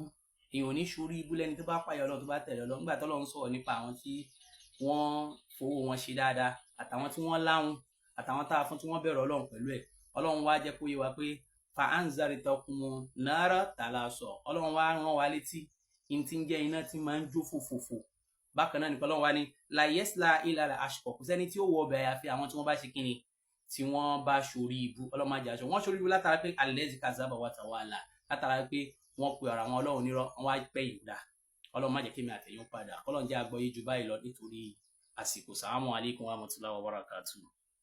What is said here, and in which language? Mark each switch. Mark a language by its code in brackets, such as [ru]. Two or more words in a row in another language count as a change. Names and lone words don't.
[yo] èèyàn ò ní ṣorí ibú lẹ́ni tó bá páyà Ọlọ́run, tó bá tẹ̀lé Ọlọ́run. nígbà t'Ọlọ́run sọ̀rọ̀ nípa àwọn tí wọ́n fowó wọn ṣe dáadáa, àtàwọn tí wọ́n láhùn, àtàwọn tá a fún tí wọ́n bẹ̀rù Ọlọ́run pẹ̀lú ẹ̀. Ọlọ́run wá jẹ́ kó yé wa pé [ar] فأنذرتكم نارا تلظى, [yo] Ọlọ́run wá rán wa létí in tí ń jẹ́ iná tí máa ń jó fòfòfò. bákan náà ni Ọlọ́run wá ní [ar] لا يصلاها إلا الأشقى, [yo] kò sẹ́ni tí ó wọ ọbẹ̀ àyàfi àwọn tí wọ́n bá ṣe kíni, tí wọ́n bá ṣorí ibú. Ọlọ́run má jẹ́ aṣọ wọ́n ṣorí ibú látara pé [ar] الذي كذب وتولى, [yo] látara pé wọ́n pe ọ̀rọ̀ àwọn Ọlọ́run nírọ́, wọ́n wá pẹ́ ìgbà. Ọlọ́run má jẹ́ kí mi àtẹ̀yìn padà. Ọlọ́run jẹ́ àgbọ́yé jù báyìí lọ nítorí àsìkò. [ar] السلام عليكم ورحمة الله وبركاته.